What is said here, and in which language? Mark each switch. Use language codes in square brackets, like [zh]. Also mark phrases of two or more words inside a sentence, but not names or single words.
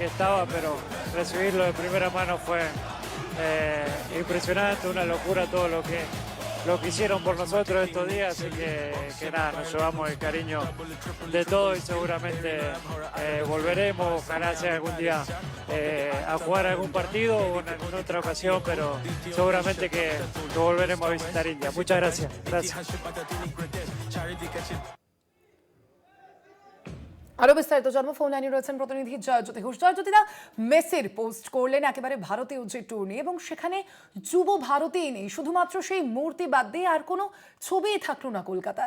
[es] estaba, pero recibirlo de primera mano fue impresionante, una locura todo lo que hicieron por nosotros estos días, así que nada, nos llevamos el cariño de todos y seguramente volveremos, ojalá sea algún día a jugar algún partido o en alguna otra ocasión, pero seguramente que volveremos a visitar India. Muchas gracias. [bn] আরো বিস্তারিত জানবো, ফোন লাইনে রয়েছেন প্রতিনিধি জয়জ্যোতি ঘোষ। জয়জ্যোতিদা, মেসির পোস্ট করলেন একেবারে ভারতীয় যে ট্যুর নিয়ে, এবং সেখানে যুব ভারতী নেই, শুধুমাত্র সেই মূর্তি বাদ দিয়ে আর কোনো ছবিই থাকলো না কলকাতার।